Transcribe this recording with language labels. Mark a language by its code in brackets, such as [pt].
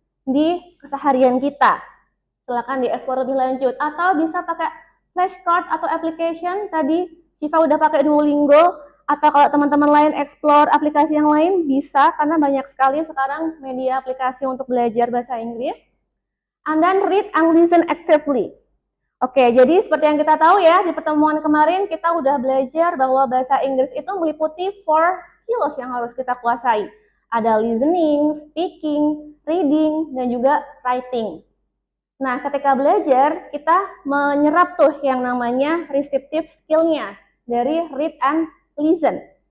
[id] Di keseharian kita. Silakan dieksplor lebih lanjut. Atau bisa pakai flashcard atau application, tadi Siva udah pakai Duolingo, atau kalau teman-teman lain explore aplikasi yang lain, bisa, karena banyak sekali sekarang media aplikasi untuk belajar bahasa Inggris. [en] And then read and listen actively. [id] Oke, jadi seperti yang kita tahu ya, di pertemuan kemarin kita udah belajar bahwa bahasa Inggris itu meliputi 4 skills yang harus kita kuasai. Ada listening, speaking, reading, dan juga writing. Nah, ketika belajar, kita menyerap tuh yang namanya receptive skill-nya dari [en] read and listen.